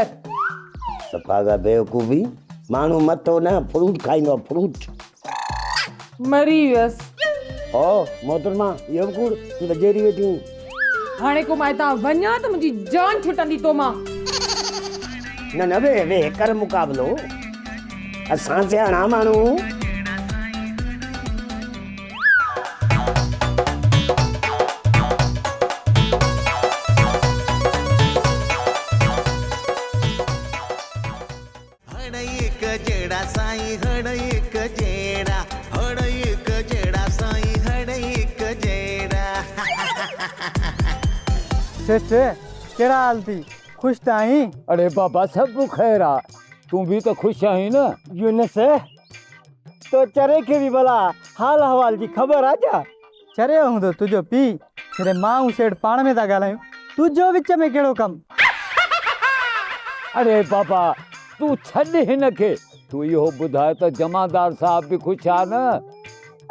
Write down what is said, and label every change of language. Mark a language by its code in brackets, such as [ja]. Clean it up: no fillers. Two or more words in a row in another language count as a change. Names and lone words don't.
[sd] सफ़ा गा बेवकूफ़ी माण्हू मथो न फ्रूट खाईंदो आहे फ्रूट। मरी वियसि। ओ मोहतरमा इहो कूड़ तूं त जेरी वेठी। हाणे को मां हितां वञा त मुंहिंजी जान छुटंदी तो मां। न वे कर मुक़ाबलो असां सियाणा माण्हू। हड़ एक जेड़ा साईं हड़ एक जेड़ा हड़ एक जेड़ा साईं हड़ एक जेड़ा। केड़ा हाल थी खुश त आहीं? अरे बाबा सब खैर आ तू भी तो खुश आहीं न। यूनुस तो चरे के भी भला हाल हवाल जी ख़बर आ जा। चरे हूंदो तुझो पी तेरे मां सेठ पाण में था ॻाल्हायूं तुझो विच में कहिड़ो कम। अरे बाबा तू छॾ हिन खे तू इहो ॿुधाए त जमादार साहब भी खुश आ न।